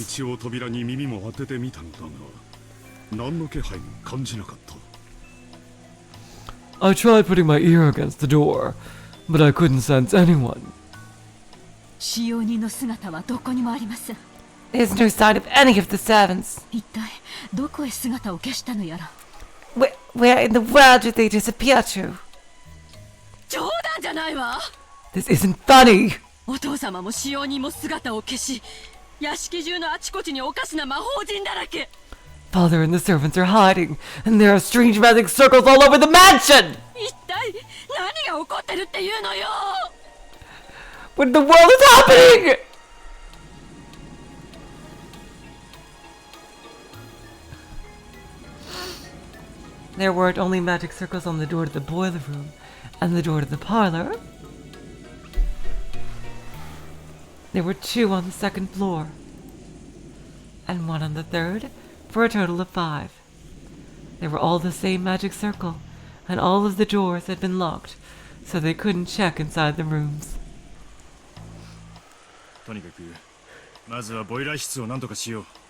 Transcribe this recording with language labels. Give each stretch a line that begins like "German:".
Japanese: 一応扉に耳も当ててみたんだが、何の気配も感じなかった。
English: I tried putting my ear against the door, but I couldn't sense anyone.
Japanese: 使用人の姿はどこにもありません。
English: There's no sign of any of the servants.
Japanese: 一体どこへ姿を消したのやら。
English: Where in the world did they disappear to?
Japanese: 冗談じゃないわ。
English: This isn't funny.
Japanese: お父様も使用人も姿を消し、屋敷中のあちこちにおかしな魔法陣だらけ。
English: Father and the servants are hiding, and there are strange magic circles all over the mansion!
Japanese: 一体何が起こってるっていうのよ。
English: What in the world is happening? There weren't only magic circles on the door to the boiler room and the door to the parlor. There were 2 on the 2nd floor, and 1 on the 3rd, for a total of 5. They were all the same magic circle, and all of the doors had been locked, so they couldn't check inside the rooms.
Japanese: とにかくまずはボイラー室を何とかしよう。